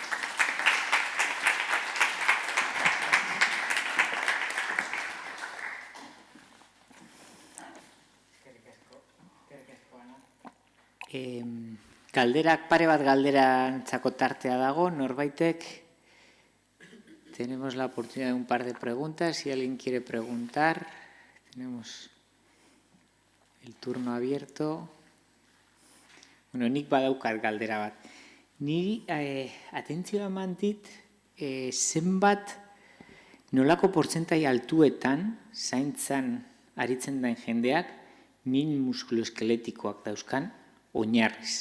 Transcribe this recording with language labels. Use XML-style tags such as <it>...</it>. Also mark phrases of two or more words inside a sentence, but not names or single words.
<eu>Galderak, pare bat galderantzako tartea dago, norbaitek.</eu> <es>Tenemos la oportunidad de un par de preguntas. Si alguien quiere preguntar, tenemos el turno abierto.</es> <eu>Nik badaukat galdera bat. Niri atentzioa eman dit, zenbat nolako portzentai altuetan zaintzan aritzen den jendeak min muskuloeskeletikoak dauzkan oinarriz.</eu>